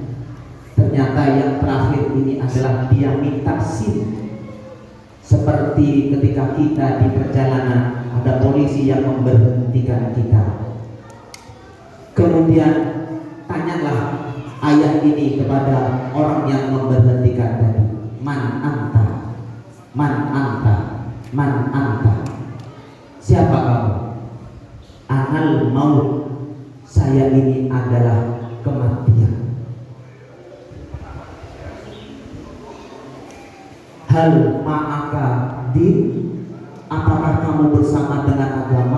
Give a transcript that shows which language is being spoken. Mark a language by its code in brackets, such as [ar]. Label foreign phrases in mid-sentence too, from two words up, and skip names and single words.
[id] Ternyata yang terakhir ini adalah dia minta SIM. Seperti ketika kita di perjalanan ada polisi yang memberhentikan kita. Kemudian tanyalah ayah ini kepada orang yang memberhentikan tadi, [ar] من أنت، من أنت، من أنت. [id] Siapa kamu? [ar] أنا الموت, [id] saya ini adalah kematian. [ar] هل معك دين, [id] apakah kamu bersama dengan agama?